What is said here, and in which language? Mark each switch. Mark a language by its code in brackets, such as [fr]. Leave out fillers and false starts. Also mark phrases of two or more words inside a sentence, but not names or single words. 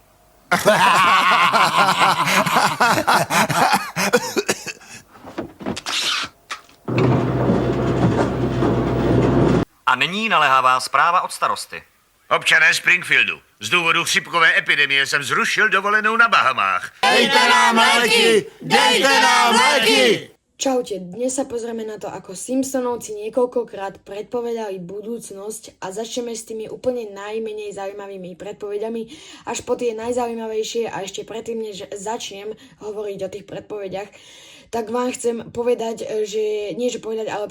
[cs] A nyní naléhavá zpráva od starosty. Občané Springfieldu, z důvodu chřipkové epidemie jsem zrušil dovolenou na Bahamách. Dejte nám léky! Dejte nám léky! [sk] Čaute, dnes sa pozrieme na to, ako Simpsonovci niekoľkokrát predpovedali budúcnosť a začneme s tými úplne najmenej zaujímavými predpovedami až po tie najzaujímavejšie a ešte predtým, než začnem hovoriť o tých predpovediach, tak vám chcem povedať, že nie že povedať, ale